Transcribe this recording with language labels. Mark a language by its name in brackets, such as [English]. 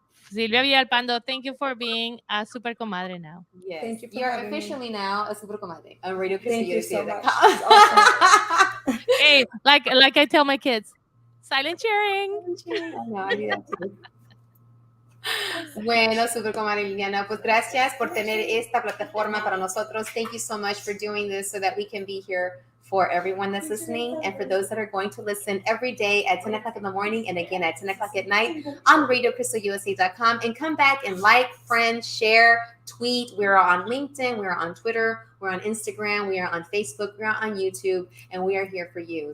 [English] Silvia Villalpando, thank you for being a super comadre now. Yes. Thank you for You're having officially me. now a super comadre on Radio Thank you so much. Awesome. Hey, like I tell my kids, silent cheering. I know, I do that too. [Spanish] Bueno, super comadre Liliana, pues gracias por tener esta plataforma para nosotros. [English] Thank you so much for doing this so that we can be here for everyone that's listening, and for those that are going to listen every day at 10 o'clock in the morning and again at 10 o'clock at night on RadioCrystalUSA.com. And come back and like, friend, share, tweet. We're on LinkedIn, we're on Twitter, we're on Instagram, we are on Facebook, we're on YouTube, and we are here for you.